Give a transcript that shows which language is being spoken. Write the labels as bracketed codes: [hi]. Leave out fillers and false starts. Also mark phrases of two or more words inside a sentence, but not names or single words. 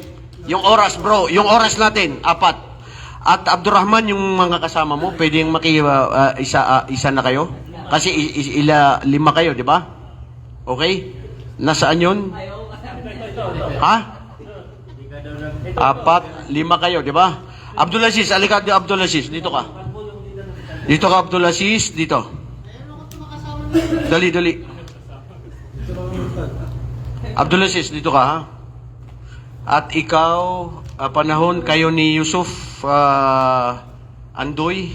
[tl] Yung oras, bro. Yung oras natin, apat. At Abdurrahman, yung mga kasama mo, pwedeng isa na kayo? Kasi lima kayo, di ba? Okay? Nasaan yun? Ha? Apat, lima kayo, di ba? Abdulaziz, alika Abdulaziz, dito ka. Dito ka Abdulaziz, dito. Dali. Abdulaziz, dito ka, ha? At ikaw, panahon kayo ni Yusuf Andoy.